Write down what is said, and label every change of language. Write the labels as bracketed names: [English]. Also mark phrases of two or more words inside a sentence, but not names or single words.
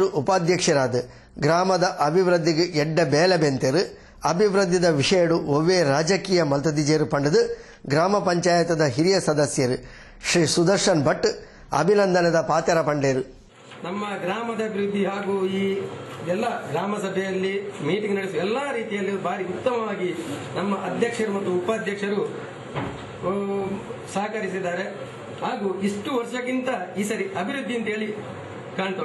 [Tulu] ಉಪಾಧ್ಯಕ್ಷರಾದ ಗ್ರಾಮದ ಅಭಿವೃದ್ಧಿಗೆ ಎಡ್ಡ ಬೇಲೆ ಬೆಂತೆರು ಅಭಿವೃದ್ಧಿದ ವಿಷಯಡು ಒವ್ವೇ ರಾಜಕೀಯ ಮಲ್ತದಿಜೇರು ಪಂಡದು ಗ್ರಾಮ ಪಂಚಾಯತದ ಹಿರಿಯ ಸದಸ್ಯರು ಶ್ರೀ ಸುದರ್ಶನ್ ಭಟ್ ಅಭಿನಂದನದ ಪಾತೆರ ಪಂಡೇರು. [Kannada] ನಮ್ಮ ಗ್ರಾಮದ ಅಭಿವೃದ್ಧಿ ಹಾಗೂ ಈ ಎಲ್ಲ ಗ್ರಾಮ ಸಭೆಯಲ್ಲಿ ಮೀಟಿಂಗ್ ನಡೆಸುವ ಎಲ್ಲಾ ರೀತಿಯಲ್ಲಿ ಬಾರಿ ಉತ್ತಮವಾಗಿ ನಮ್ಮ ಅಧ್ಯಕ್ಷರು ಮತ್ತು ಉಪಾಧ್ಯಕ್ಷರು ಸಹಕರಿಸಿದ್ದಾರೆ. ಹಾಗೂ ಇಷ್ಟು ವರ್ಷಕ್ಕಿಂತ ಈ ಸರಿ ಅಭಿವೃದ್ಧಿ ಅಂತ ಹೇಳಿ ಕಾಣ್ತೋಡಿ.